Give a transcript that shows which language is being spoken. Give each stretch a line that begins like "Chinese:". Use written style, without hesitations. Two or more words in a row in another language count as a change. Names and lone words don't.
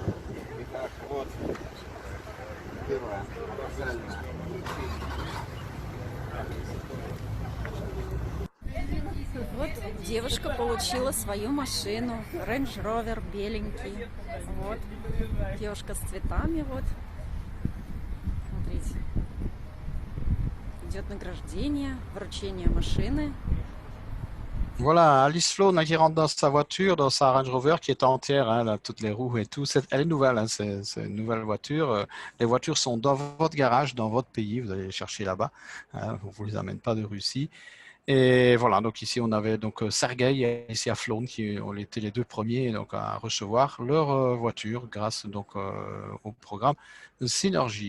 Russian: Вот девушка получила свою машину, Range Rover беленький. Вот. Девушка с цветами, вот. Смотрите. Идет награждение, вручение машины.
French: voilà, Alice Flown qui rentre dans sa voiture, dans sa Range Rover qui est entière, hein, là, toutes les roues et tout. Elle est nouvelle, hein, c'est une nouvelle voiture. Les voitures sont dans votre garage, dans votre pays. Vous allez les chercher là-bas. Hein, on ne vous les amène pas de Russie. Et voilà, donc ici on avait donc Sergei et Alicia Flown qui ont été les deux premiers donc, à recevoir leur voiture grâce donc au programme Synergy.